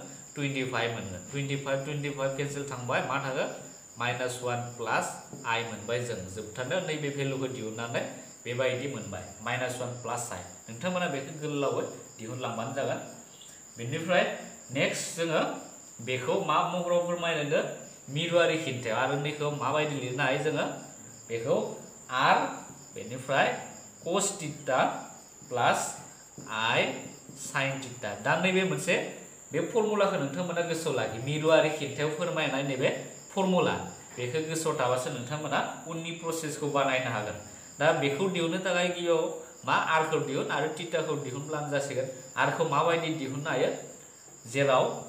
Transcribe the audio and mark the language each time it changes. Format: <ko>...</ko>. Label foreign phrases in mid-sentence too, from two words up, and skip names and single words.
<brx>मोनगोन 25 मोनगोन 25 केन्सेल थांबाय मा थागोन -1 प्लस I मोनबाय जों जोबथारनायाव नैबे भेलुखौ दिहुननानै बेबायदि मोनबाय -1 प्लस I नोंथांमोना बेखौ गोलावै दिहुनलांबानो जागोन बेनिफ्राय नेक्स्ट जोङो बेखौ मा महराव फोरमायनो मिरुआरि खिन्थायाव आरो नैखौ माबायदि लिरनो हायो जोङो बेखौ R बेनिफ्राय</brx> <en>cos theta plus I sin theta</en> <brx>दा नैबे मोनसे बे फर्मुलाखौ नोंथांमोना गोसोआव लाखि मिरुआरि खिन्थायाव फोरमायनाय नैबे फर्मुला बेखौ गोसोआव थाबासो नोंथांमोना उननि प्रसेसखौ बानायनो हागोन दा बेखौ दिहुननो थाखाय गिबियाव मा R खौ दिहुन आरो थीटाखौ दिहुनब्लानो जासिगोन R खौ माबायदि दिहुननो हायो जेराव</brx>